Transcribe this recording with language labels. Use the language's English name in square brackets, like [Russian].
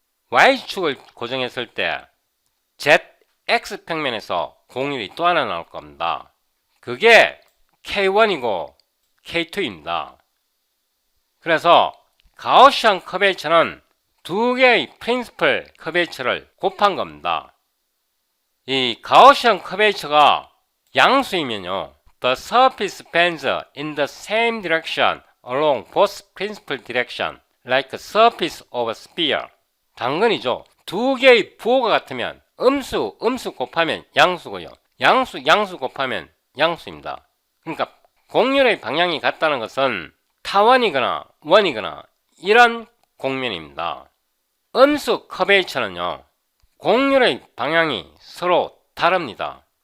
[Korean] Y축을 고정했을 때 ZX 평면에서 곡률이 또 하나 나올 겁니다. 그게 K1이고 K2입니다. 그래서 가우시안 커베이처는 두 개의 프린시플 커베이처를 곱한 겁니다. 이 가우시안 커베이처가 양수이면요, [English] the surface bends in the same direction along both principal direction, like a surface of a sphere. [Korean] 당근이죠. 두 개의 부호가 같으면 음수 곱하면 양수고요. 양수 곱하면 양수입니다. 그러니까 곡률의 방향이 같다는 것은 타원이거나 원이거나 이런 곡면입니다. 음수 커베이처는요, 곡률의 방향이 서로 다릅니다.